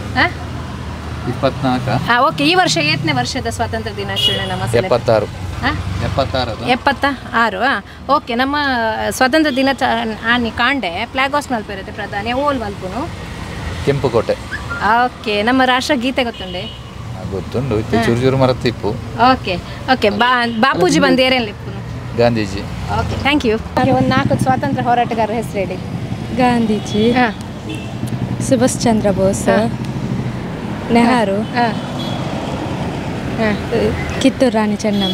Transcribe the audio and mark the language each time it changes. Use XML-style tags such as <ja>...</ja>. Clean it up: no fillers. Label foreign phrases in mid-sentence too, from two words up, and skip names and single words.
<tcy>ಓಕೆ, ಈ ವರ್ಷ 8ನೇ ವರ್ಷದ ಸ್ವಾತಂತ್ರ್ಯ ದಿನಾಚರಣೆ ನಮ್ಮ 76. 76. ಓಕೆ, ನಮ್ಮ ಸ್ವಾತಂತ್ರ್ಯ ದಿನಾಚರಣೆ ಕಾಂಡೆ</tcy> <en>flag hoist</en> <tcy>ಮಲ್ಪಿರುತ್ತೆ ಪ್ರಧಾನಿ ಓಲ್ ಮಲ್ಪುನು ಕೆಂಪುಕೋಟೆ. ಓಕೆ, ನಮ್ಮ ರಾಷ್ಟ್ರ ಗೀತೆ ಗೊತ್ತುಂಡೆ? ಗೊತ್ತುಂಡು, ಚೂರು ಚೂರು ಮರತಿಪ್ಪು.</tcy> <en>okay okay,</en> <tcy>ಬಾಪೂಜಿ ಬಂದು ಏರೇನು ಲಿಪ್ಪುನು? ಗಾಂಧೀಜಿ.</tcy> <en>okay, thank you.</en> <kn>ಒಂದು 4 ಸ್ವಾತಂತ್ರ್ಯ ಹೋರಾಟಗಾರರ ಹೆಸರು ಹೇಳಿ. ಗಾಂಧೀಜಿ, ಸುಭಾಷ್ ಚಂದ್ರ ಬೋಸ್, ನೆಹರು, ಕಿತ್ತೂರು ರಾಣಿ ಚೆನ್ನಮ್ಮ.</kn>